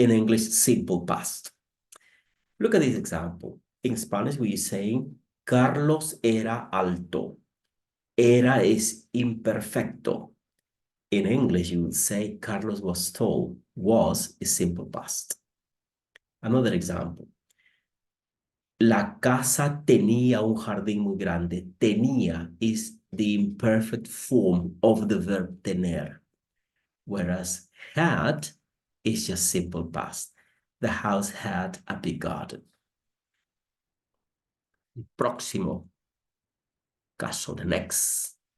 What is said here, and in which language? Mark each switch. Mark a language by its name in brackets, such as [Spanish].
[English] In English, simple past. Look at this example. In Spanish, we're saying, [Spanish] Carlos era alto. [English] Era is imperfecto. In English, you would say, Carlos was tall. Was is simple past. Another example. [Spanish] La casa tenía un jardín muy grande. [English] Tenía is the imperfect form of the verb tener, whereas had is just simple past. The house had a big garden. [Spanish] Próximo caso, [English] the next.